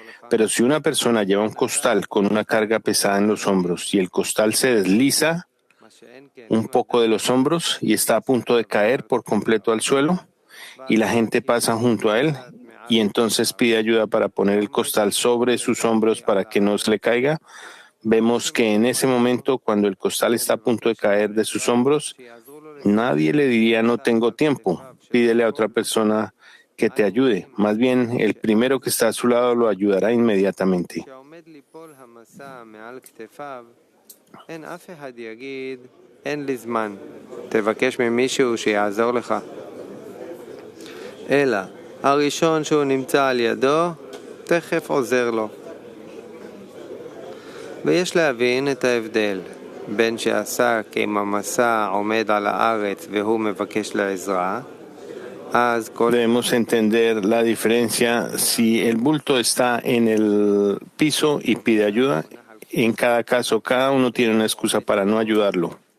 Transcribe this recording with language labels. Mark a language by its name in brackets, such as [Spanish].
[Spanish] Pero si una persona lleva un costal con una carga pesada en los hombros y el costal se desliza un poco de los hombros y está a punto de caer por completo al suelo, y la gente pasa junto a él y entonces pide ayuda para poner el costal sobre sus hombros para que no se le caiga, vemos que en ese momento, cuando el costal está a punto de caer de sus hombros, nadie le diría no tengo tiempo, pídele a otra persona que te ayude. Más bien, el primero que está a su lado lo ayudará inmediatamente. [Hebrew] עומד ליפול המשא מעל כתפיו, אין אף אחד יגיד, אין לי זמן, תבקש ממישהו שיעזור לך. אלא, הראשון שהוא נמצא על ידו, תכף עוזר לו. ויש להבין את ההבדל בין שעסק עם המשא עומד על הארץ והוא מבקש לעזרה, אז כל... [Spanish] Debemos entender la diferencia si el bulto está en el piso y pide ayuda. En cada caso, cada uno tiene una excusa para no ayudarlo.